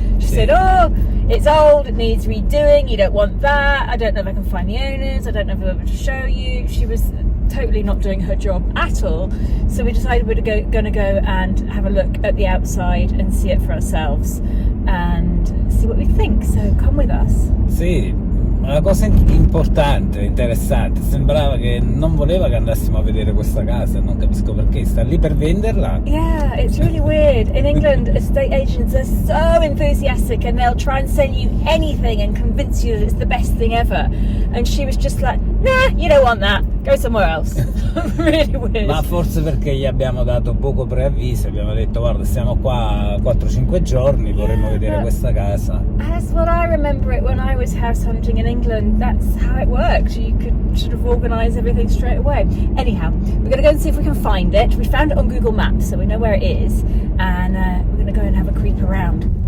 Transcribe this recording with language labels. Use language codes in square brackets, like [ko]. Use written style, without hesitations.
[en] She said, oh, it's old, it needs redoing, you don't want that, I don't know if I can find the owners, I don't know if I'll be able to show you. She was totally not doing her job at all. So we decided we're going to go and have a look at the outside and see it for ourselves and see what we think. So come with us. [it] Sì, una cosa importante, interessante, sembrava che non voleva che andassimo a vedere questa casa, non capisco perché, sta lì per venderla. [en] Yeah, it's really weird. In England, estate agents are so enthusiastic and they'll try and sell you anything and convince you that it's the best thing ever. And she was just like, nah, you don't want that, go somewhere else. Really weird. [it] Ma forse perché gli abbiamo dato poco preavviso, abbiamo detto guarda stiamo qua 4-5 giorni, vorremmo vedere questa casa. [en] As what I remember it when I was house hunting in England, that's how it worked. You could sort of organise everything straight away. Anyhow, we're going to go and see if we can find it. We found it on Google Maps, so we know where it is, and we're going to go and have a creep around.